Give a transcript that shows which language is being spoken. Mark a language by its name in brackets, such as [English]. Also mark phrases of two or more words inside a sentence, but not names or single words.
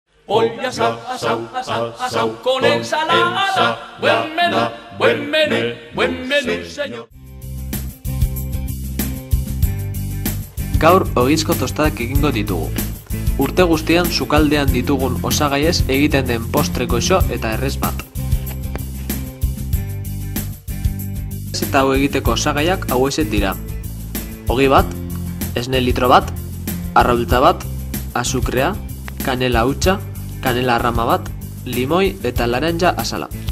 [Spanish] pollo asado, asado, asado, asado con ensalada. Buen menú, buen menú, buen menú, señor. [Basque] Gaur ogizko tostadak egingo ditugu. Urte guztian sukaldean ditugun osagaiez egiten den postre goxo eta errez bat. Eta hau egiteko osagaiak hauexek dira: ogi bat, esne litro bat, arraultza bat, azukrea, kanela hutsa, kanela arrama bat, limoi eta laranja azala.